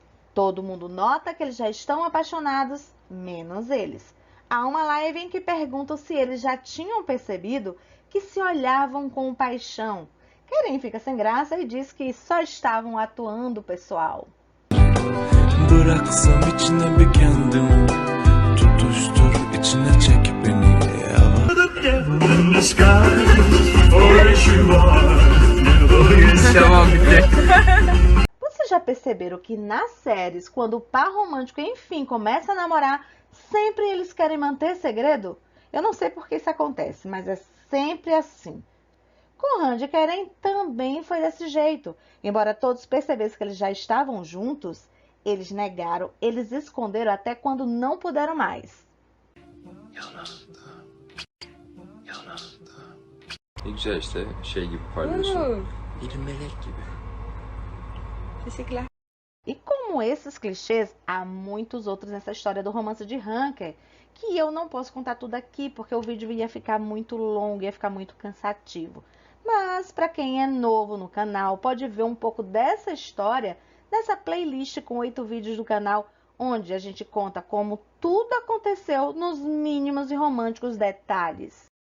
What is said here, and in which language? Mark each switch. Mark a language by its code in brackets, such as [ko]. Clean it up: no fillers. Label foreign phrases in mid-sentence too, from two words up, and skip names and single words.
[pt] Todo mundo nota que eles já estão apaixonados, menos eles. Há uma live em que perguntam se eles já tinham percebido que se olhavam com paixão. Keren fica sem graça e diz que só estavam atuando, pessoal. [tr] İçine çekip beni [pt] Vocês já perceberam que nas séries, quando o par romântico enfim começa a namorar, sempre eles querem manter segredo? Eu não sei por que isso acontece, mas é sempre assim. Com Randy e Keren também foi desse jeito. Embora todos percebessem que eles já estavam juntos, eles negaram, eles esconderam até quando não puderam mais. [tr] Ne güzel işte şey gibi parlıyorsun. Bir melek gibi. Teşekkürler. [pt] E como esses clichês, há muitos outros nessa história do romance de Hunker, que eu não posso contar tudo aqui, porque o vídeo ia ficar muito longo, ia ficar muito cansativo. Mas, para quem é novo no canal, pode ver um pouco dessa história nessa playlist com 8 vídeos do canal, onde a gente conta como tudo aconteceu nos mínimos e românticos detalhes.